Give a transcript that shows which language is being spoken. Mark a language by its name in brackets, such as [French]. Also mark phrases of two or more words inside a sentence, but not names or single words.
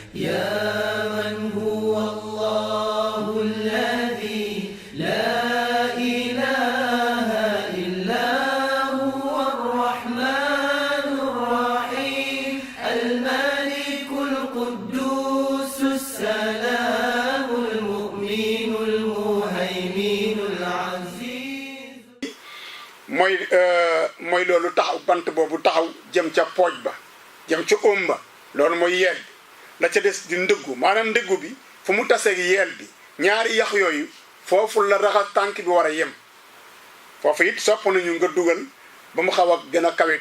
[Arabic] يا من هو الله الذي لا إله إلا هو الرحمن الرحيم الملك القدوس السلام المؤمن المهيمن العزيز [Wolof] mooy loolu taxaw bant boobu taxaw jëm ca pooj ba jëm ca óom ba loolu mooy yeel bi la ca des di ndëggu maanaam ndëggu bi fu mu taseeg yeel bi ñaari yax yooyu foofu la raxas tànk bi war a yem foofu it sopp nañu nga dugal ba mu xaw a gën a kawe